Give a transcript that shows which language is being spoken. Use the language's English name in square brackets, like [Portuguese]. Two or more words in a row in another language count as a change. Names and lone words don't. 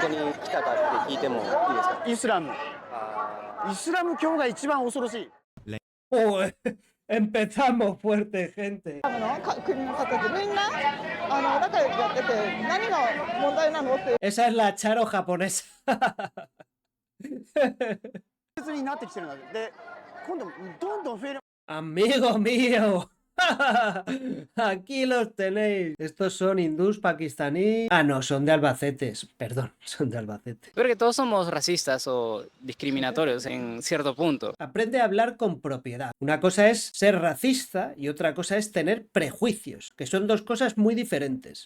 [Japanese] こに来たかって聞いてもいいですか？イスラム。あイスラム教が一番恐ろしい。 [Spanish] Joder, empezamos fuerte, gente. [Japanese] 国の方でみんな仲良くやってて何が問題なのって [Spanish] Esa es la Charo japonesa. [Japanese] 別になってきてるんだ。で、今度どんどん増える。 [Spanish] Amigo mío. Aquí los tenéis. Estos son hindús, pakistaní. Ah, no, son de Albacete. Perdón, son de Albacete. Creo que todos somos racistas o discriminatorios en cierto punto. Aprende a hablar con propiedad. Una cosa es ser racista y otra cosa es tener prejuicios, que son dos cosas muy diferentes.